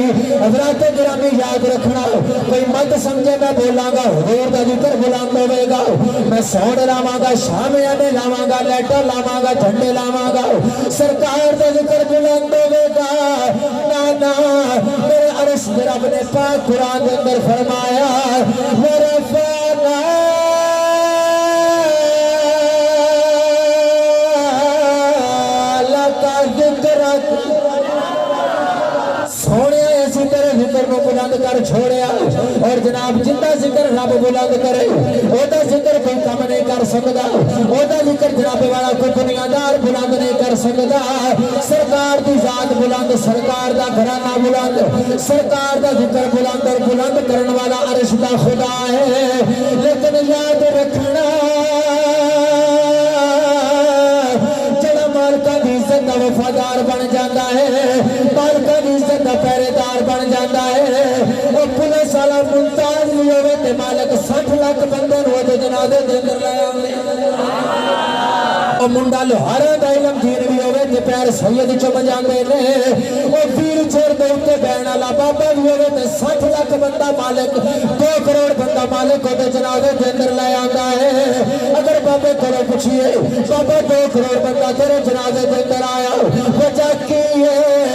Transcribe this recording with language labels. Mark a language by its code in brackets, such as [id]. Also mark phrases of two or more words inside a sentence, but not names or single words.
[pa] حضرات گرامی یاد رکھنا، کوئی مت سمجھے میں بولاں گا حضور دا ذکر بلند ہوئے گا، میں سوڑ لاواں گا، شامیانے لاواں گا، لیٹر لاواں گا، جھنڈے لاواں گا، سرکار دا ذکر بلند ہوئے گا۔ نا میرے عرش رب نے پاک قرآن دے اندر فرمایا [ar] وَرَفَعْنَا لَكَ ذِكْرَكَ، [pa] سونے ایسی طرح ذکر کو بلند کر چھوڑیا، اور جناب جتنا ذکر رب بلند کرے اوہ ذکر کوئی کم نہیں کر سکتا، اوہ ذکر جناب والا کوئی بنیادار بلند نہیں کر سکتا۔ سرکار دی ذات بلند، سرکار دا گھرانہ بلند، سرکار دا ذکر بلند اور بلند کرن والا عرش دا خدا ہے۔ لیکن یاد رکھنا جڑا مالکاں دی عزت دا وفادار بن جاتا ہے، مالکاں دی عزت دا پہرے دار بن جاتا ہے، وہ پولیس والا ممتاز بھی ہوئے تے مالک 60 لاکھ بندے نوں دے جنازے دے اندر لے آوے، اور منڈا لوہارا دا علم دین بھی ہوئے تے پیر سید چم جاندے نے، وہ ویل چیئر دے اوتے بہن والا بابا بھی ہوئے تے 60 لاکھ بندہ مالک 2 کروڑ بندہ مالک دے جنازے دے اندر لے آندا ہے۔ اگر بابے کولوں پوچھئے بابا 2 کروڑ بندہ تیرے جنازے دے اندر آیا، وجہ کی ہے؟